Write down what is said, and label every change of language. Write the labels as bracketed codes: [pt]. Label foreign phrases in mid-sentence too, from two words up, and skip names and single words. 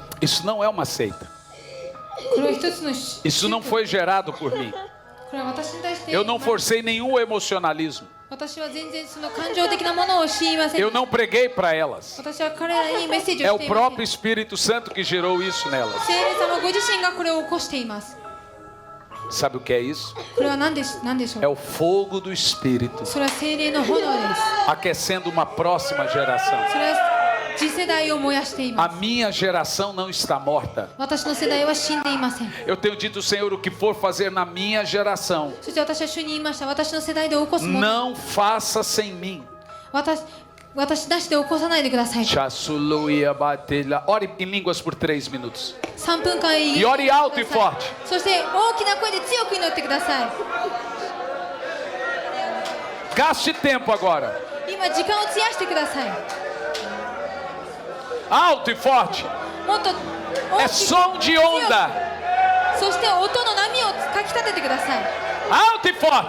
[pt] Isso não é uma seita. [ja] これは一つの宗 [pt] Isso não foi gerado por mim. [ja] これは私に対して [pt] Eu não forcei nenhum emocionalismo. [ja] 私は全然その感情的なものを強いません [pt] Eu não preguei para elas. [ja] 私は彼らにメッセージ [pt] É [ja] を [pt] o [ja] していません [pt] próprio Espírito Santo que gerou isso nelas. [ja] 聖霊様ご自身がこれを起こしています [pt] Sabe o que é isso? [ja] これは何でしょ [pt] É [ja] う [pt] o fogo do Espírito [ja] それは聖霊の炎です [pt] aquecendo uma próxima geração. [ja] それは次世代を燃やしていま [pt] A [ja] す [pt] minha geração não está morta. [ja] 私の世代は死んでいません [pt] Eu tenho dito, Senhor, o que for fazer na minha geração, [ja] そして私は主に言いました私の世代で起こすもの [pt] não faça sem mim. [ja] 私なしで起こさないでください Chassuluia batelha. [pt] Ore em línguas por 3 minutos. [ja] 3 分間 [pt] E ore alto e forte. [ja] そして大きな声で強く祈ってください [pt] Gaste tempo agora. [ja] 今時間を費やしてください [pt] Alto e forte. [ja] もっと [pt] É [ja] 大きく [pt] som de onda. [ja] そして音の波をかき立ててください [pt] Alto e forte.